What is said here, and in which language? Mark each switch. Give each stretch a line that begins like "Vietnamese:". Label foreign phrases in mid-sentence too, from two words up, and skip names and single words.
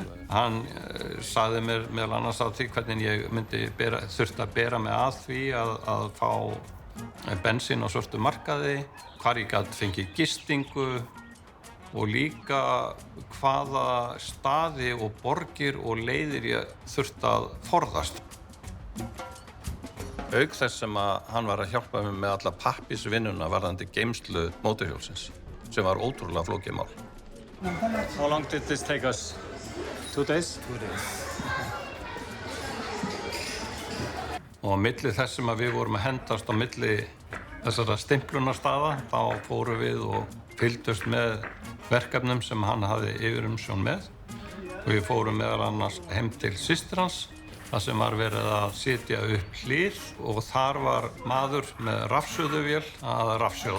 Icelandic: Hann sagði mér meðal annars á því hvernig ég þurfti að bera mig að því að fá bensín á svörtu markaði, hvar ég gat fengið gistingu og líka hvaða staði og borgir og leiðir ég þurfti að forðast. Auk þess sem að hann var að hjálpa mér með alla pappisvinnuna varðandi geymslu mótorhjólsins, sem var ótrúlega flókið mál.
English: How long did this take us? 2 days? 2 days.
Icelandic: Og á milli þess sem að við vorum að hendast á milli þessara stimplunarstaða, þá fórum við og fylgdust með verkefnum sem hann hafði yfirumsjón með. Og við fórum meðal annars heim til systur hans, þar sem var verið að setja upp hlið og þar var maður með rafsuðuvél að rafsjóða.